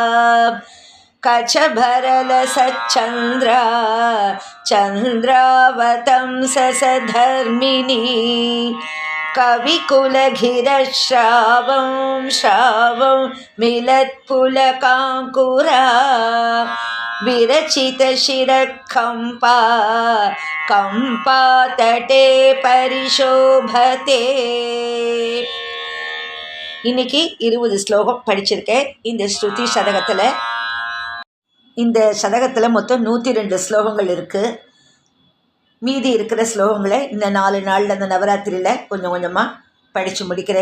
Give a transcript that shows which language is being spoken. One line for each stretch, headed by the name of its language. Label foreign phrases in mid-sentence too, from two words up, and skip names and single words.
Sanskrit: कचभरलसच्चन्द्रा चन्द्रावतंससधर्मिणी कविकुलगिरश्रावं श्रावं मिलत्पुलकाङ्कुरा विरचितशिरकम्पा कम्पातटे परिशोभते.
Tamil: இன்னைக்கு 20 ஸ்லோகம் படிச்சிருக்கேன். இந்த ஸ்ருதி சதகத்தில் மொத்தம் 102 ஸ்லோகங்கள் இருக்குது. மீதி இருக்கிற ஸ்லோகங்களை இந்த 4 நாளில் அந்த நவராத்திரியில் கொஞ்சம் கொஞ்சமாக படித்து முடிக்கிறேன்.